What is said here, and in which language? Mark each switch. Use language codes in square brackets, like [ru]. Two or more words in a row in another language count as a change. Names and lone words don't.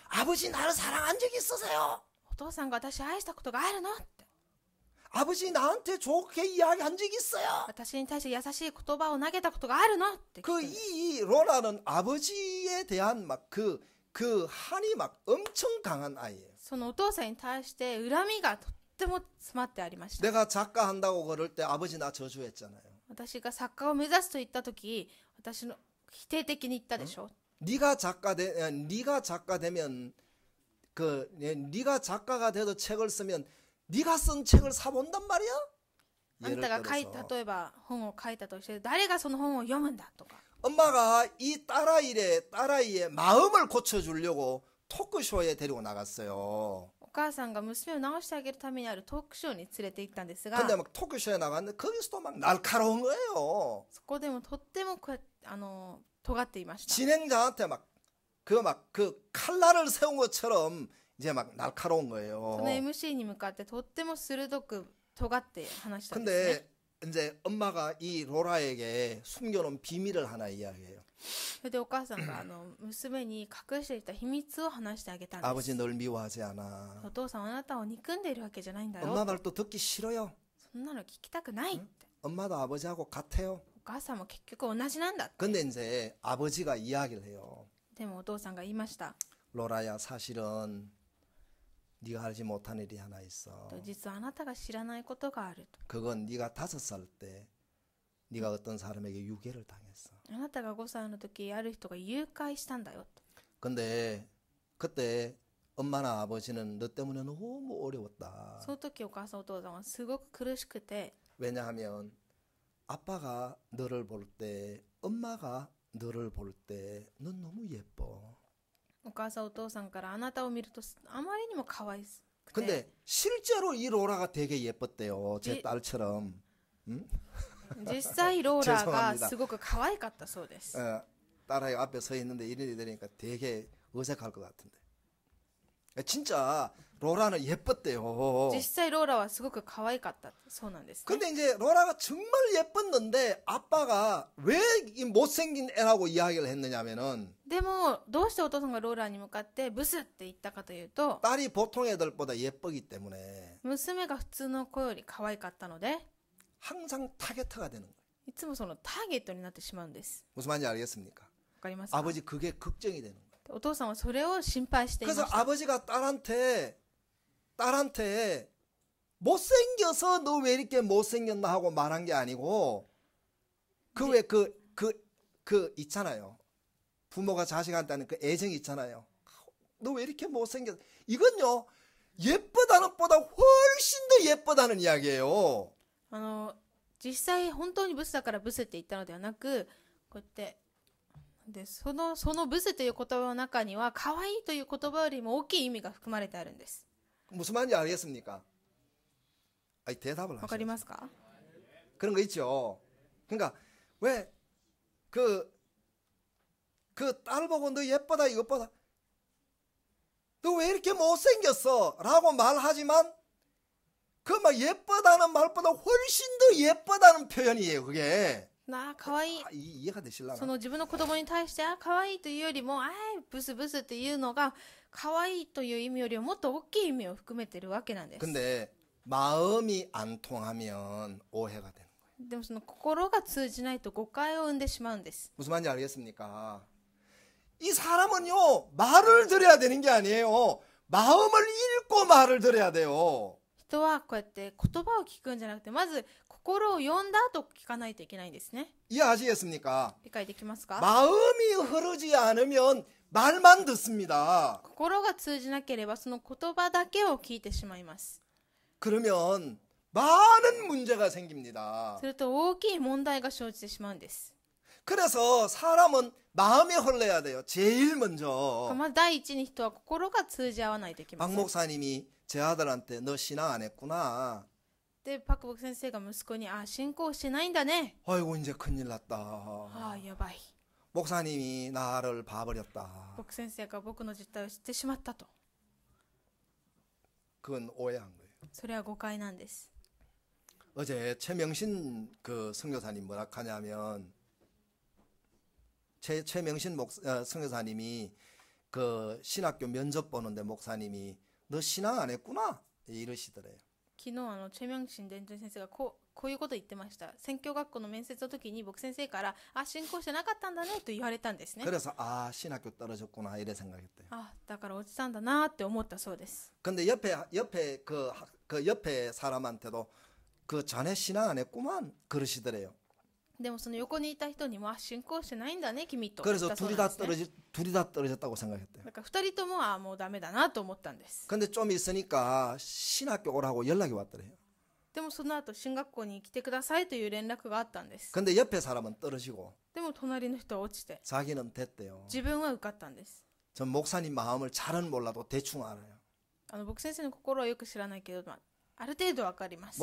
[ko] 아버지 나를 사랑한 적 있으세요? [ja] お父さんが私を愛したことがあるのって。 [ko] 아버지 나한테 좋게 이야기한 적 있어요? [ja] 私に対して優しい言葉を投げたことがあるのって聞くんです。 [ko] 이 로라는 아버지에 대한 막 그 한이 막 엄청 강한 아이예요. [ja] そのお父さんに対して恨みがとっても詰まってありました。 [ko] 내가 작가 한다고 그럴 때 아버지 나 저주했잖아요. [ja] 私が作家を目指すと言った時、私の否定的に言ったでしょ。 [ko] 네가 작가 되면 네가 작가가 돼도 책을 쓰면 네가 쓴 책을 사본단 말이야? [ja] あんたが例えば本を書いたとして誰がその本を読むんだとか。 [ko] 엄마가 이 딸아이의 마음을 고쳐주려고 토크쇼에 데리고 나갔어요. [ja] お母さんが娘を治してあげるためにあるトークショーに連れて行ったんですが、 [ko] 근데 막 토크쇼에 나갔는데 거기서도 막 날카로운 거예요. [ja] そこでもとってもこうやって尖っていました。 [ko] 진행자한테 그 칼날을 세운 것처럼 이제 막 날카로운 거예요. [ja] その MC に向かってとっても鋭く尖って話したんですね。 [ko] 근데 이제 엄마가 이 로라에게 숨겨놓은 비밀을 하나 이야기해요. [ja] それでお母さんが娘に隠していた秘密を話してあげたんです。 [ko] 아버지 널 미워하지 않아. [ja] お父さんはあなたを憎んでいるわけじゃないんだよ。 [ko] 엄마 말도 듣기 싫어요. [ja] そんなの聞きたくないって。 [ko] 엄마도 아버지하고 같아요. [ja] お母さんも結局同じなんだ。 [ko] 근데 이제 아버지가 이야기를 해요. [ja] でもお父さんが言いました。 [ko] 로라야 사실은 네가 알지 못한 일이 하나 있어. [ja] 実はあなたが知らないことがあると。 [ko] 그건 네가 5살 때 네가 어떤 사람에게 유괴를 당했어. [ja] あなたが5歳の時ある人が誘拐したんだよと。 [ko] 근데 그때 엄마나 아버지는 너 때문에 너무 어려웠다. [ja] その時お母さんお父さんはすごく苦しくて、 [ko] 왜냐하면 아빠가 너를 볼 때, 엄마가 너를 볼 때 넌 너무 예뻐. [ja] お母さんお父さんからあなたを見るとあまりにも可愛くて。 [ko] 근데 실제로 이 로라가 되게 예뻤대요. 제 딸처럼. 응? [ja] 実際ローラーがすごく可愛かったそうです。 [ko] 딸아이가 앞에 서 있는데 이런 일이 되니까 되게 어색할 것 같은데. 진짜 로라는 예뻤대요. [ja] 実際ローラはすごく可愛かったそうなんです、ね。 [ko] 근데 이제 로라가 정말 예뻤는데 아빠가 왜 이 못생긴 애라고 이야기를 했느냐면은 [ja] でもどうしてお父さんがローラーに向かってブスって言ったかというと、 [ko] 딸이 보통 애들보다 예쁘기 때문에 [ja] 娘が普通の子より可愛かったので、 [ko] 항상 타겟터가 되는 거예요. [ja] いつもそのターゲットになってしまうんです。 [ko] 무슨 말인지 알겠습니까? [ja] わかりますか？ [ko] 아버지 그게 걱정이 되는 거예요. [ja] お父さんはそれを心配していまし [ko] 그래서 [ja] た。 [ko] 아버지가 딸한테 못생겨서 너 왜 이렇게 못생겼나 하고 말한 게 아니고 그 있잖아요. 부모가 자식한테 하는 그 애정이 있잖아요. 너 왜 이렇게 못생겼? 이건요 예쁘다는 보다 훨씬 더 예쁘다는 이야기예요. [ja] 実際本当にブスだからブスって言ったのではなく、こうやってでそのブスという言葉の中には可愛いという言葉よりも大きい意味が含まれてあるんです。 [ko] 무슨 말인지 알겠습니까? 아니, 대답을 [ja] わかり [ko] 하셔야죠. [ja] ますか？ [ko] 그런 거 있죠. 그러니까 왜 그 딸 보고 너 예쁘다 이것보다 너 왜 이렇게 못생겼어? 라고 말하지만 그 막 예쁘다는 말보다 훨씬 더 예쁘다는 표현이에요. 그게 [ja] なあ、かわいい。 [ko] 이해가 되실라나? [ja] その自分の子供に対してかわいいというよりもブスブスっていうのがかわいいという意味よりももっと大きい意味を含めてるわけなんです。 [ko] 근데 마음이 안 통하면 오해가 되는 거예요. [ja] でもその心が通じないと誤解を生んでしまうんです。 [ko] 무슨 말인지 알겠습니까? 이 사람은요 말을 들어야 되는 게 아니에요. 마음을 읽고 말을 들어야 돼요. [ja] 人はこうやって言葉を聞くんじゃなくてまず心を読んだ後聞かないといけないんですね。 [ko] 이해하시겠습니까? [ja] 理解できますか？ [ko] 마음이 흐르지 않으면 말만 듣습니다. [ja] 心が通じなければその言葉だけを聞いてしまいます。 [ko] 그러면 많은 문제가 생깁니다. [ja] すると大きい問題が生じてしまうんです。 [ko] 그래서 사람은 마음이 흘러야 돼요. 제일 먼저. [ja] まず第一に人は心が通じ合わないといけま [ko] 박 [ja] せん。 [ko] 목사님이 제 아들한테 너 신앙 안 했구나. [ja] でパクボク先生が息子に信仰してないんだね。 [ko] 아이고 이제 큰일 났다. [ja] やばい。 [ko] 목사님이 나를 봐버렸다. [ja] 僕先生が僕の実態を知ってしまったと。 [ko] 그건 오해한 거예요. [ja] それは誤解なんです。 [ko] 어제 최명신 그 선교사님 뭐라 하냐면 최명신 선교사님이 그 신학교 면접 보는데 목사님이 너 신앙 안 했구나 이러시더래요. [ja] 昨日チェミョンシン伝統先生がこういうことを言ってました。宣教学校の面接の時に僕先生から信仰してなかったんだねと言われたんですね。 [ko] 그래서 신학교 떨어졌구나 이래 생각했대요. [ja] だから落ちたんだなって思ったそうです。 [ko] 근데 옆에 그 옆에 사람한테도 그 전에 신앙 안 했구만 그러시더래요. [ja] でもその横にいた人にも信仰してないんだね君と。 [ko] 그래서 둘이 다 떨어졌다고 생각했대요. [ja] だから二人とももうダメだなと思ったんです。 [ko] 근데 좀 있으니까 신학교 오라고 연락이 왔더래요. [ja] でもその後進学校に来てくださいという連絡があったんです。 [ko] 근데 옆에 사람은 떨어지고 [ja] でも隣の人は落ちて [ko] 자기는 됐대요. [ja] 自分は受かったんです。 [ko] 전 목사님 마음을 잘은 몰라도 대충 알아요. [ja] 僕先生の心はよく知らないけど、ある程度わかります。